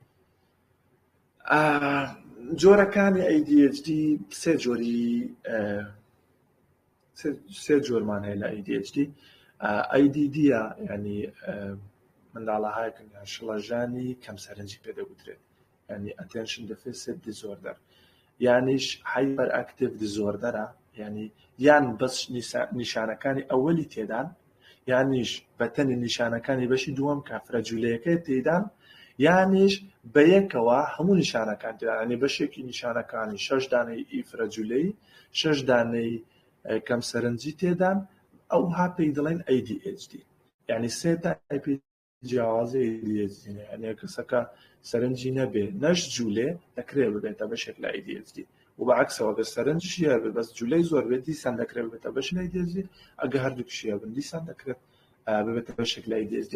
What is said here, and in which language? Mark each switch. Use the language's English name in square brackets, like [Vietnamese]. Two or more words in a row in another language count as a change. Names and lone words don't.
[Central Kurdish] جۆرەکانی ADHD سێ جۆرمان هەیە لە ADHD. ADD-ە ینی منداڵەهایەکن شڵەژانی کەم سەرنجی پێدەگوترێت، ینی [English] attention deficit disorder، [Central Kurdish] یانیش [English] hyperactive disorder- [Central Kurdish] ە، ینی یان بەس نیشانەکانی ئەوەلی تێدان یانیش بەتەنی نیشانەکانی بەشی دووەم کە فرەجوولەیەکەی تێدان یانیش بە یەکەوە هەموو نیشانەکان تێدان، ینی بەشێکی نیشانەکانی 6 دانەی ئیفرەجوولەی 6 دانەی کەم سەرنجی تێدان ئەوها پێی دەڵێن ADHD، یعنی سێ تایپی جیاوازی ADHD، یعنی کەسەکە سەرنجی نەبێ نەش جوولێ دەکرێت ببێتە بەشێک لە ADHD و بەعکسەوە بە سەرنجشی هەبێ بەس جوولەی زۆر بێت دیسان دەکرێت ببێتە بەشێک لە ADHD، ئەگە هەردووکشی هەبن دیسان دەکرێت ببێتە بەشێک لە ADHD.